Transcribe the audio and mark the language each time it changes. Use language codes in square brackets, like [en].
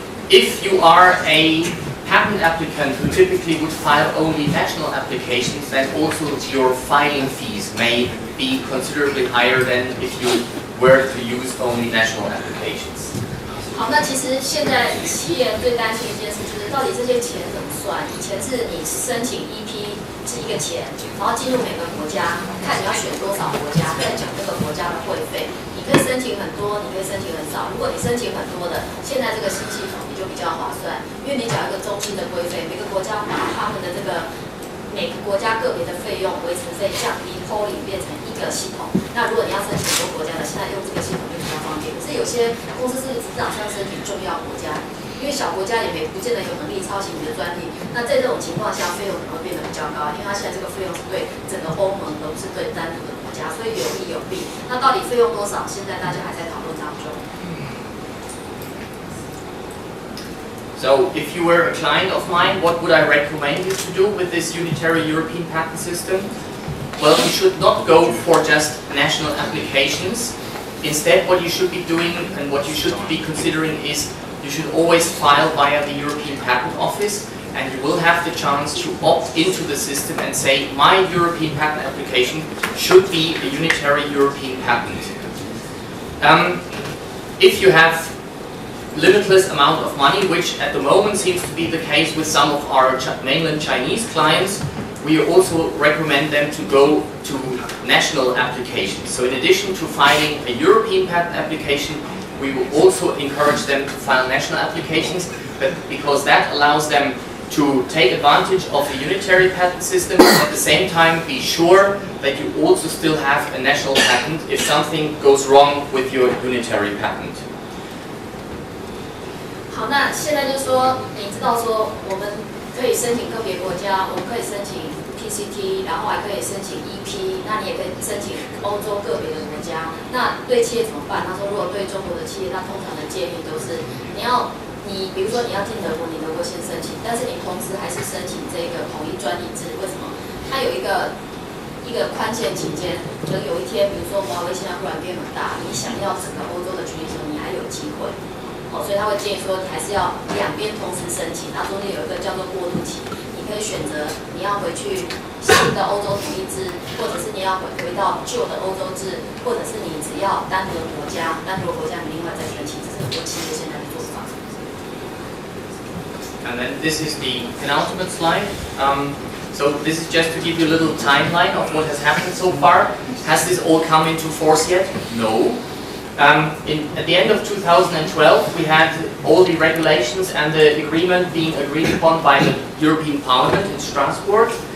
[en] If you are a patent applicant who typically would file only national applications, then also your filing fees may be considerably higher than if you were to use only national applications. [zh] 好，那其实现在企业最担心一件事就是到底这些钱怎么算？以前是你申请EP是一个钱，然后进入每个国家，看你要选多少国家，再讲这个国家的会费。你可以申请很多，你可以申请很少。如果你申请很多的，现在这个新系统你就比较划算，因为你缴一个中心的规费，每个国家把他们的这个每个国家个别的费用维持费降低 ，polling 变成一个系统。那如果你要申请很多国家的，现在用这个系统就比较方便。可是有些公司是只打算申请重要国家，因为小国家也不见得有能力抄袭你的专利。那在这种情况下，费用可能会变得比较高，因为它现在这个费用是对整个欧盟，而不是对单独的国家，所以有利有弊。那到底费用多少？现在大家还在讨论当中。 [en] So, if you were a client of mine, what would I recommend you to do with this unitary European patent system? Well, you should not go for just national applications. Instead, what you should be doing and what you should be considering is you should always file via the European Patent Office, and you will have the chance to opt into the system and say, my European patent application should be a unitary European patent. If you have limitless amount of money, which at the moment seems to be the case with some of our mainland Chinese clients, we also recommend them to go to national applications. So in addition to filing a European patent application, we will also encourage them to file national applications, because that allows them to take advantage of the unitary patent system and at the same time be sure that you also still have a national patent if something goes wrong with your unitary patent. [zh] 好，那现在就说，你知道说我们可以申请个别国家，我们可以申请 PCT， 然后还可以申请 EP， 那你也可以申请欧洲个别的国家。那对企业怎么办？他说，如果对中国的企业，他通常的建议都是，你比如说你要进德国，你德国先申请，但是你同时还是申请这个统一专利制。为什么？它有一个宽限期间，可能有一天，比如说华为现在忽然变很大，你想要整个欧洲的权益的时候，你还有机会。所以他会建议说，你还是要两边同时申请。那中间有一个叫做过渡期，你可以选择你要回去新的欧洲统一制，或者是你要回到旧的欧洲制，或者是你只要单独的国家你另外再申请。这是很多企业现在的做法。 [en] And then this is the penultimate slide. So this is just to give you a little timeline of what has happened so far. Has this all come into force yet? No. At the end of 2012, we had all the regulations and the agreement being agreed upon by the European Parliament in Strasbourg.